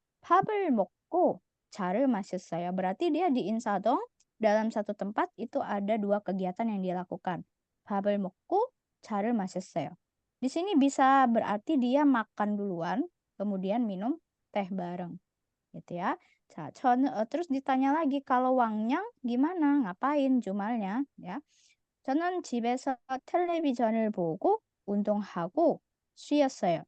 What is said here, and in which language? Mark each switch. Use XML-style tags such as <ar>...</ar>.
<ko>밥을 먹고 차를 마셨어요.</ko> <id>Berarti dia di 인사동 dalam satu tempat itu ada dua kegiatan yang dilakukan.</id> <ko>밥을 먹고 차를 마셨어요.</ko> <id>Di sini bisa berarti dia makan duluan, kemudian minum teh bareng. Gitu ya. 자, terus ditanya lagi kalau 왕냥 gimana? Ngapain jumalnya? Ya.</id> <ko>저는 집에서 텔레비전을 보고 운동하고 쉬었어요.</ko>